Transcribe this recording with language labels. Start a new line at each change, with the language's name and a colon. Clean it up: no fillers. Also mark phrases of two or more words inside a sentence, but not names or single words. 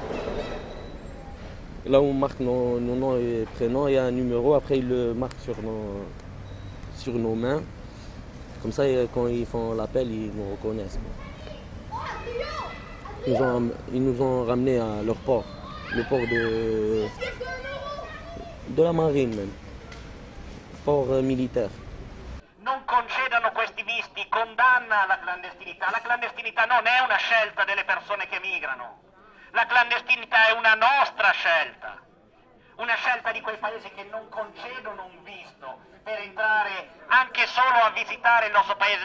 French: Là où on marque nos noms et prénoms, il y a un numéro, après ils le marquent sur nos mains. Comme ça, quand ils font l'appel, ils nous reconnaissent. Ils nous ont ramenés à leur port, le port de la marine même, port militaire.
Italian: Non concedano questi visti, condanna alla clandestinità. La clandestinità non è una scelta delle persone che migrano. La clandestinità è una nostra scelta. Una scelta di quei paesi che non concedono un visto per entrare anche solo a visitare il nostro paese.